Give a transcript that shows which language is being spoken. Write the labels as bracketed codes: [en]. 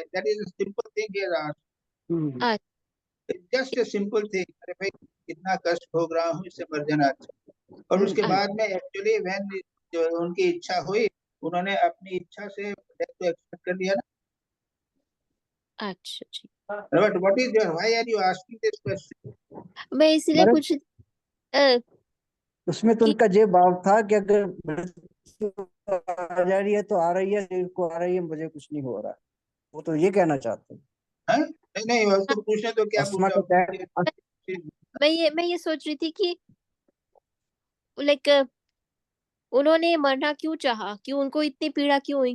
[en] That is simple thing, just simple thing. [hi] अरे भाई कितना कष्ट भोग रहा हूँ, इससे मर जाना अच्छा। और उसके बाद में एक्चुअली व्हेन जो उनकी इच्छा हुई, उन्होंने अपनी इच्छा से डेथ को एक्सेप्ट कर लिया ना। अच्छा जी। [en] But what is your, why are you asking this question? [hi] मैं इसीलिए पूछ उसमें तो उनका ये भाव था कि अगर मृत्यु आ जा रही है तो आ रही है, शरीर को आ रही है, मुझे कुछ नहीं हो रहा। वो तो ये कहना चाहते हैं। नहीं उसको पूछे तो क्या पूछा? मैं ये सोच रही थी कि लाइक उन्होंने मरना क्यों चाहा, क्यों उनको इतनी पीड़ा क्यों हुई?